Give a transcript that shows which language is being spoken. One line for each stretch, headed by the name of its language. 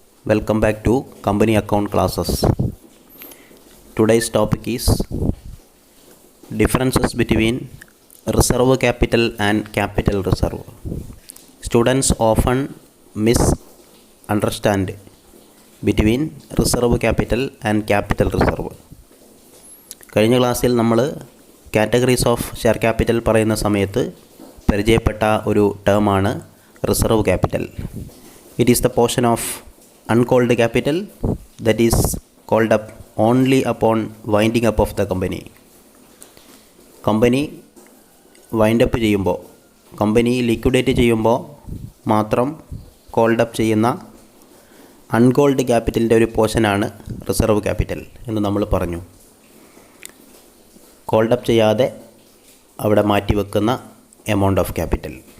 English: Welcome back to company account classes. Today's topic is differences between reserve capital and capital reserve. Students often misunderstand between reserve capital and capital reserve.
Malayalam: കഴിഞ്ഞ ക്ലാസ്സിൽ നമ്മൾ categories of share capital പറയുന്ന സമയത്ത് പരിചയപ്പെട്ട ഒരു ടേമാണ് reserve capital.
English: It is the portion of uncalled capital that is called up only upon winding up of the company.
Malayalam: Company wind up ചെയ്യുമ്പോൾ, company liquidate ചെയ്യുമ്പോൾ മാത്രം കോൾഡ് അപ്പ് ചെയ്യുന്ന uncalled ക്യാപിറ്റലിൻ്റെ ഒരു പോർഷനാണ് റിസർവ് ക്യാപിറ്റൽ എന്ന് നമ്മൾ പറഞ്ഞു. കോൾഡ് അപ്പ് ചെയ്യാതെ അവിടെ മാറ്റി വെക്കുന്ന എമൗണ്ട് ഓഫ് ക്യാപിറ്റൽ.